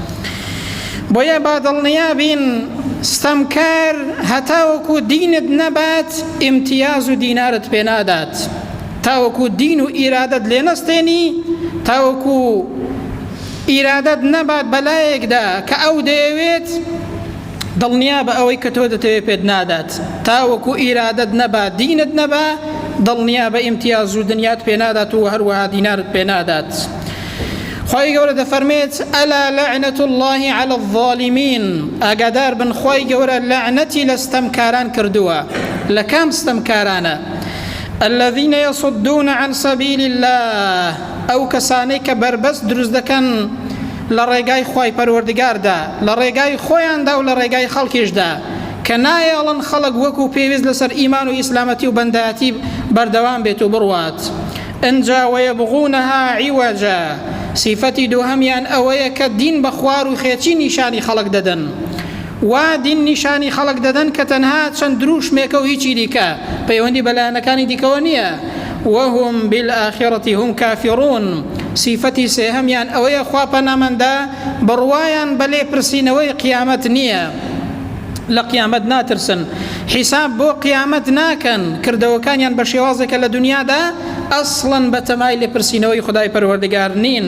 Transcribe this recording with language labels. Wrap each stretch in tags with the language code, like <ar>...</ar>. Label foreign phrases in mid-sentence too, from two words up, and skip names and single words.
<ckb>بۆیە با دڵنیابین ستەمکار هەتاوەکو دینت نەبات ئیمتیاز و دینارت پێ نادات، تاوەکو دین و ئیرادەت لێ نەستێنی، تاوەکو ئیرادەت نەبات بەلایەکدا کە ئەو دەیەوێت دڵنیا بە ئەوەی کە تۆ دەتەوێت پێت نادات، تاوەکو ئیرادەت نەبا دینت نەبا دڵنیا بە ئیمتیاز و دنیات پێ نادات و هەروەها دینارت پێ نادات. خی گەورە دەفەرمێت</ckb> <ar>ئەلا لەعنەت الله على الظالمین،</ar> <ckb>ئاگادار بن خی گەورە لەعنەتی لە ستەمکاران کردووە. لە کام ستەمکارانە؟</ckb> <ar>الذين يصدون عن سبيل الله،</ar> <ckb>ئەو کەسانەی کە بربەست دروست دەکەن لە ڕێگای خی پەروەردگاردا، لە ڕێگای خۆیاندا و لە ڕێگای خەڵکیشدا، کە نایەڵن خەڵک وەکو پێویست لەسەر ئیمان و ئیسلامەتی و بەندایەتی بەردەوام بێت و بڕوات. ئەنجا</ckb> <ar>وەیەبغونەها عیوەجا،</ar> <ckb>سیفەتی دووهەمیان ئەوەیە کە دین بە خوار و خێچی نیشانی خەڵک دەدەن، وا دین نیشانی خەڵک دەدەن کە تەنها چەند دروشمێکە و هیچی دیکە پەیوەندی بەلایەنەکانی دیکەوە نییە.</ckb> <ar>وهم بالآخرة هم كافرون،</ar> <ckb>سیفەتی سێهەمیان ئەوەیە خوا پەنامەندە بڕوایان بە لێپرسینەوەی قیامەت نییە، لە قیامەت ناترسن، حیساب بۆ قیامەت ناکەن، کردەوەکانیان بە شێوازێکە لە دنیادا ئەسڵەن بە تەمای لێپرسینەوەی خدای پەروەردگار نین.</ckb>